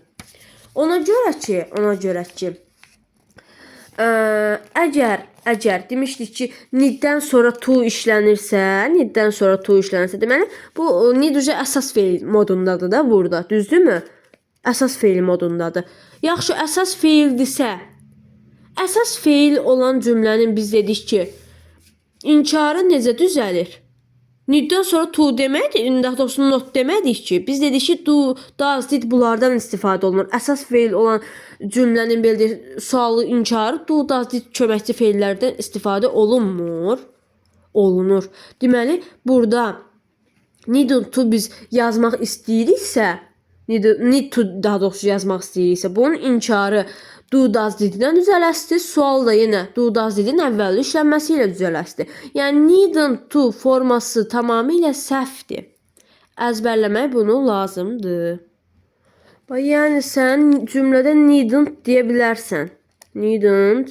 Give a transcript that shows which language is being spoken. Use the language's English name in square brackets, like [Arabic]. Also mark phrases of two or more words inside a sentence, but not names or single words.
[Azerbaijani] Ona görə ki, əgər demişdik ki, need'dən sonra to işlənirsə, deməli bu need əsas feil modundadır da burada, düzdürmü? Əsas feil modundadır. Yaxşı, əsas feildirsə, əsas feil olan cümlənin biz dedik ki, inkarı necə düzəlir? Need'dən sonra to demədik, daha doğrusu not demədik ki, biz dedik ki, [English] do, does, did [Azerbaijani] bunlardan istifadə olunur. Əsas feil olan cümlənin belə sualı inkarı [English] do, does, did [Azerbaijani] köməkçi feillərdən istifadə olunmur. Deməli, burada [English] need to [Azerbaijani] biz yazmaq istəyiriksə, [English] need to [Azerbaijani] daha doğrusu yazmaq istəyiriksə, bunun inkarı [English] do, does, did'dən [Azerbaijani] düzələsdir. Sual da yenə [English] do, does, did'in [Azerbaijani] əvvəlli işlənməsi ilə düzələsdir. Yəni [English] needn't to [Azerbaijani] forması tamamilə səhvdir. Əzbərləmək bunu lazımdır. Yəni sən cümlədə needn't deyə bilərsən.